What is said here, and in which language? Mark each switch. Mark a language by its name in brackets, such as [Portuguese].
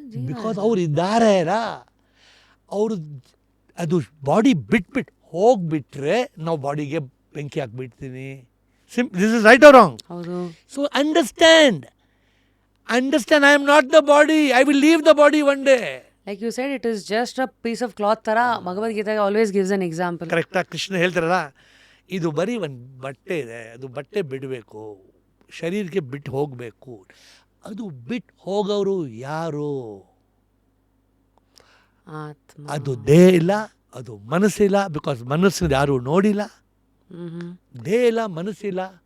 [Kannada] Because ಅವ್ರು ಇದ್ದಾರೇರಾ. ಅವರು ಅದು ಬಾಡಿ ಬಿಟ್ಬಿಟ್ಟು ಹೋಗ್ಬಿಟ್ರೆ ನಾವು ಬಾಡಿಗೆ ಬೆಂಕಿ ಹಾಕ್ಬಿಡ್ತೀನಿ. [English] This is right or wrong? So understand, I am not the body, I will leave the body one day. Like you said, it is just a piece of cloth ತರ. Bhagavad Gita always gives an example. [Kannada] ಕರೆಕ್ಟಾಗಿ ಕೃಷ್ಣ ಹೇಳ್ತಾರಲ್ಲ, ಇದು ಬರೀ ಒಂದು ಬಟ್ಟೆ ಇದೆ, ಅದು ಬಟ್ಟೆ ಬಿಡಬೇಕು, ಶರೀರಕ್ಕೆ ಬಿಟ್ಟು ಹೋಗಬೇಕು. ಅದು ಬಿಟ್ಟು ಹೋಗೋರು ಯಾರು? ಆತ್ಮ. ಅದು ದೇಹ ಇಲ್ಲ, ಅದು ಮನಸ್ಸಿಲ್ಲ. ಬಿಕಾಸ್ ಮನಸ್ಸು ಯಾರು ನೋಡಿಲ್ಲ, ದೇಹ ಇಲ್ಲ, ಮನಸ್ಸಿಲ್ಲ.